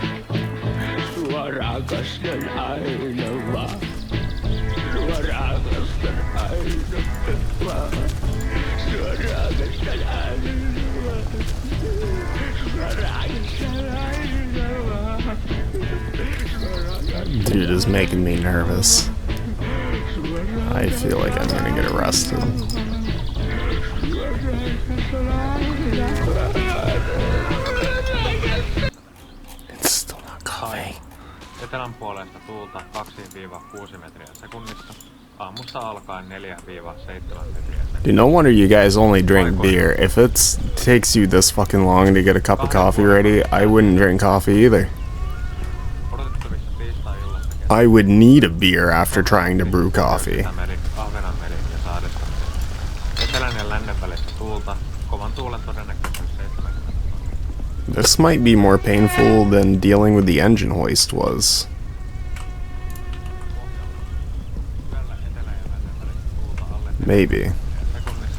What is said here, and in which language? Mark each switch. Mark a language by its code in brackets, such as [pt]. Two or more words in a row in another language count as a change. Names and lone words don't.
[fi] Sua rakastan aina vaan. Sua rakastan aina vaan. Sua rakastan aina vaan. Sua rakastan aina vaan. [en] Dude is making me nervous. I feel like I'm gonna get arrested. It's still not coming. [fi] Etelän puolesta tuulta 2-6 metriä sekunnissa. Aamusta alkaen 4-7 metriä. [en] Dude, no wonder you guys only drink beer. If it takes you this fucking long to get a cup of coffee ready, I wouldn't drink coffee either. [fi] Odotettavissa tiistai-illasta [en] I would need a beer after trying to brew coffee. [fi] Ahvenanmeri ja Saaristo. Etelän ja lännen välissä tuulta. Kovan tuulen todennäköisyys 70. [en] This might be more painful than dealing with the engine hoist was. [fi] Yöllä etelän ja lännen välissä tuulta alle [en] Maybe. [fi] sekunnissa.